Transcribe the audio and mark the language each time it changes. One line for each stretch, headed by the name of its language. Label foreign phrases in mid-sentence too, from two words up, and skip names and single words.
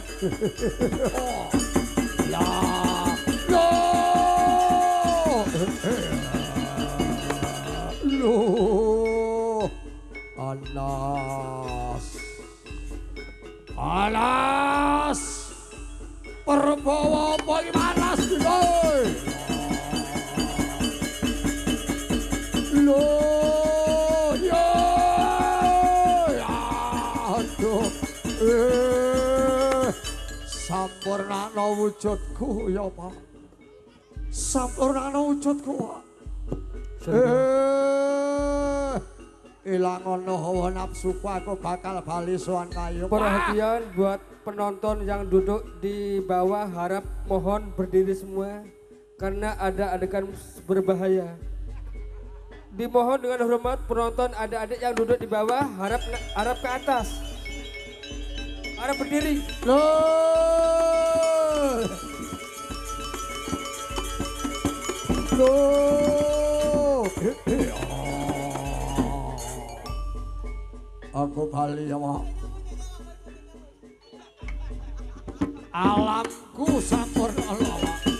Javanese: la lo alas perbawa boy malas boy lo sampurnana wujudku ya Pak sampurnana wujudku ilang ana hawa nafsuku aku bakal bali sowan kayu
Indonesian: perhatian buat penonton yang duduk di bawah harap mohon berdiri semua karena ada adegan berbahaya dimohon dengan hormat penonton adik-adik yang duduk di bawah harap ke atas harap berdiri
Javanese: aku bali ya Pak alamku sampurna Pak